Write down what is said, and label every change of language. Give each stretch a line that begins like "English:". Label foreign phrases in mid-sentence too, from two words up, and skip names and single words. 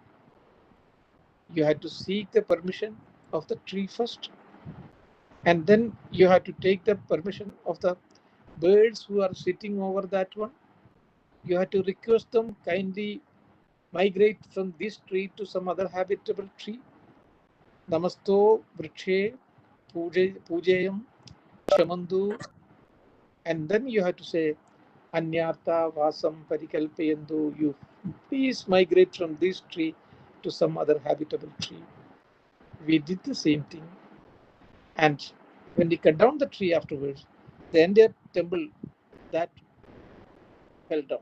English: You have to seek the permission of the tree first, and then you have to take the permission of the birds who are sitting over that one. You have to request them kindly migrate from this tree to some other habitable tree.
Sanskrit: Namasto vrikshe pujayam shamandu,
English: and then you have to say
Sanskrit: Anyartha Vasam Parikalpayandu,
English: you please migrate from this tree to some other habitable tree. We did the same thing. And when we cut down the tree afterwards, the entire temple that fell down.